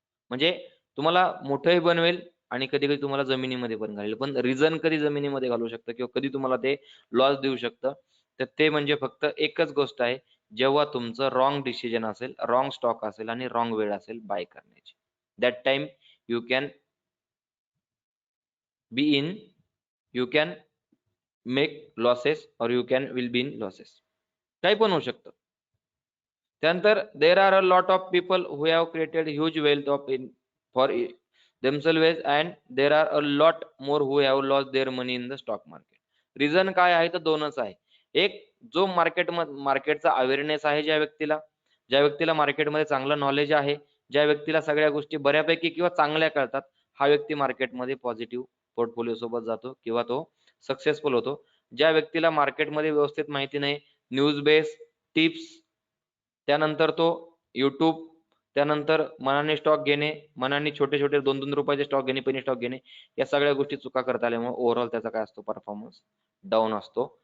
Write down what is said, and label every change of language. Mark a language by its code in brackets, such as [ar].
[mr] म्हणजे तुम्हाला मोठंही बनवेल आणि कधी कधी तुम्हाला जमिनीमध्ये पण घालेल. पण रिझन कधी जमिनीमध्ये घालू शकतं किंवा कधी तुम्हाला ते लॉस देऊ शकतं, तर ते म्हणजे फक्त एकच गोष्ट आहे, जेव्हा तुमचं रॉंग डिसिजन असेल, रॉंग स्टॉक असेल आणि रॉंग वेळ असेल बाय करण्याची. [en] That time you can be in, you can make losses और you can will be in losses. [mr] काही पण होऊ शकतं. [en] त्यानंतर there are a lot of people who have created huge wealth of in for themselves and there are a lot more who have lost their money in the stock market. [mr] Reason काय आहे, तर दोनच आहे. एक, जो मार्केटचा awareness आहे, ज्या व्यक्तीला मार्केटमध्ये चांगलं नॉलेज आहे, ज्या व्यक्तीला सगळ्या गोष्टी बऱ्यापैकी किंवा चांगल्या कळतात, हा व्यक्ती मार्केटमध्ये पॉझिटिव्ह पोर्टफोलिओ सोबत जातो किंवा तो सक्सेसफुल होतो. ज्या व्यक्तीला मार्केटमध्ये व्यवस्थित माहिती नाही, न्यूज बेस, टिप्स, त्यानंतर तो युट्यूब, त्यानंतर मनाने स्टॉक घेणे, मनाने छोटे छोटे 2-2 रुपयाचे स्टॉक घेणे, पेनी स्टॉक घेणे, या सगळ्या गोष्टी चुका करता आल्यामुळे ओव्हरऑल त्याचा काय असतो, परफॉर्मन्स डाऊन असतो.